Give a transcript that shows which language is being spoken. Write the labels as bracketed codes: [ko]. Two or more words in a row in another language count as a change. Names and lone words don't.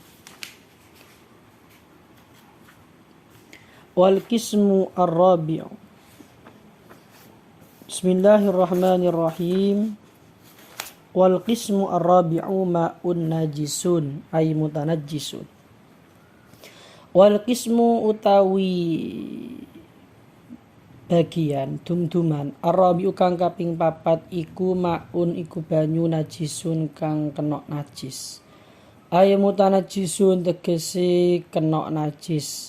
[ar] والقسم الرابع بسم الله الرحمن الرحيم. والقسم الرابع ماء نجس أي متنجس. [jv] والقسم utawi bagian dum-duman arabiu kang kaping papat iku maun iku banyu najisun kang kena najis. [ar] أي متنجس [jv] tegese kena najis.